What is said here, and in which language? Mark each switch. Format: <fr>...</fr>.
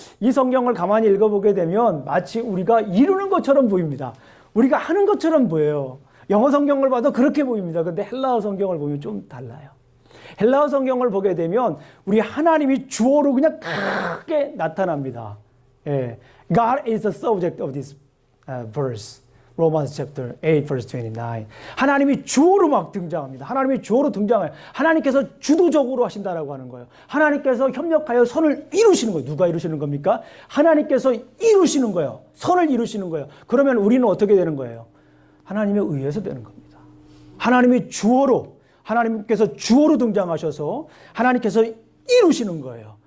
<ko>이 성경을 가만히 읽어보게 되면 마치 우리가 이루는 것처럼 보입니다. 우리가 하는 것처럼 보여요. 영어 성경을 봐도 그렇게 보입니다. 근데 헬라어 성경을 보면 좀 달라요. 헬라어 성경을 보게 되면 우리 하나님이 주어로 그냥 크게 나타납니다. 예.</ko> <en>God is the subject of this verse. Romans chapter 8 verse 29.</en> <ko>하나님이 주어로 막 등장합니다. 하나님이 주어로 등장해요. 하나님께서 주도적으로 하신다라고 하는 거예요. 하나님께서 협력하여 선을 이루시는 거예요. 누가 이루시는 겁니까? 하나님께서 이루시는 거예요. 선을 이루시는 거예요. 그러면 우리는 어떻게 되는 거예요? 하나님에 의해서 되는 겁니다. 하나님이 주어로, 하나님께서 주어로 등장하셔서 하나님께서 이루시는 거예요.</ko>